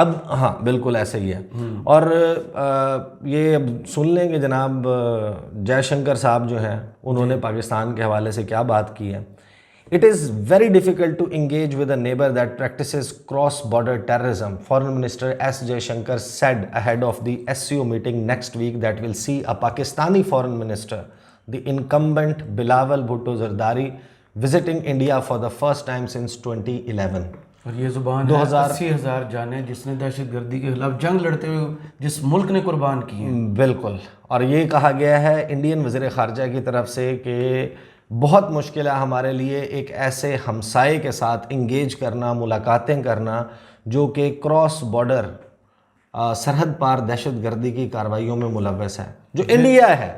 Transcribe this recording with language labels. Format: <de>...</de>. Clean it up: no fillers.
<ur>اب ہاں بالکل ایسا ہی ہے۔ اور یہ اب سن لیں کہ جناب جے شنکر صاحب جو ہیں انہوں نے پاکستان کے حوالے سے کیا بات کی ہے۔</ur> <en>It is very difficult to engage with a neighbor that practices cross-border terrorism, Foreign Minister S. Jaishankar said ahead of the SCO meeting next week that will see a Pakistani Foreign Minister, the incumbent Bilawal Bhutto Zardari, visiting India for the first time since 2011.</en> <ur>اور یہ زبان ہے 80,000 جانیں جس نے دہشت گردی کے خلاف جنگ لڑتے ہوئے جس ملک نے قربان کی ہیں۔ بالکل، اور یہ کہا گیا ہے انڈین وزیر خارجہ کی طرف سے کہ بہت مشکل ہے ہمارے لیے ایک ایسے ہمسائے کے ساتھ انگیج کرنا، ملاقاتیں کرنا جو کہ کراس بارڈر سرحد پار دہشت گردی کی کارروائیوں میں ملوث ہے، جو انڈیا ہے،</ur>